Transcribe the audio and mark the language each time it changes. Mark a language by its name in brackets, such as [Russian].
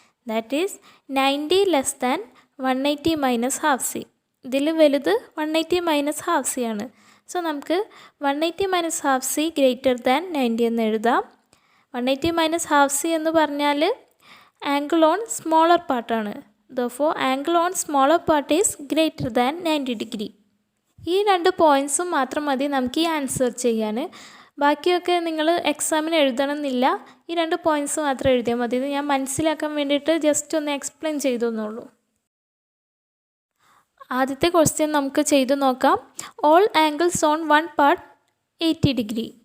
[English] That is 90 less than 180 minus half C. [Malayalam] ഇതിൽ വലുത് 180 minus half C ആണ്. So നമുക്ക് [English] 180 minus half C greater than 90 [Malayalam] എന്ന് എഴുതാം. 180 മൈനസ് ഹാഫ് സി എന്ന് പറഞ്ഞാൽ [English] Angle on smaller പാർട്ടാണ്. Therefore, angle on smaller part is greater than 90 degree. [Malayalam] ഈ 2 പോയിൻറ്റ്സും മാത്രം മതി നമുക്ക് ഈ ആൻസർ ചെയ്യാൻ. ബാക്കിയൊക്കെ നിങ്ങൾ എക്സാമിന് എഴുതണമെന്നില്ല. ഈ 2 പോയിൻറ്റ്സ് മാത്രം എഴുതിയാൽ മതി. ഇത് ഞാൻ മനസ്സിലാക്കാൻ വേണ്ടിയിട്ട് [English] just ഒന്ന് explain [Malayalam] ചെയ്തെന്നുള്ളൂ. ആദ്യത്തെ ക്വസ്റ്റ്യൻ നമുക്ക് ചെയ്തു നോക്കാം. [English] All angles on one part 80 degree.